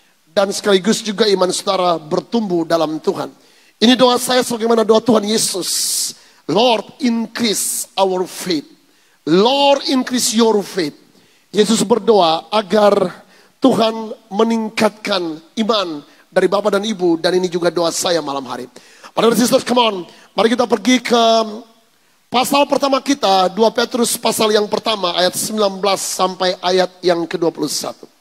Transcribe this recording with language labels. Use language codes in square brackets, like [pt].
[id] Dan sekaligus juga iman saudara bertumbuh dalam Tuhan. Ini doa saya sebagaimana doa Tuhan Yesus. [en] Lord, increase our faith. Lord, increase your faith. [id] Yesus berdoa agar Tuhan meningkatkan iman dari Bapak dan Ibu. Dan ini juga doa saya malam hari. Para sisters, [en] come on. [id] Mari kita pergi ke pasal pertama kita. 2 Petrus pasal yang pertama ayat 19 sampai ayat yang ke-21.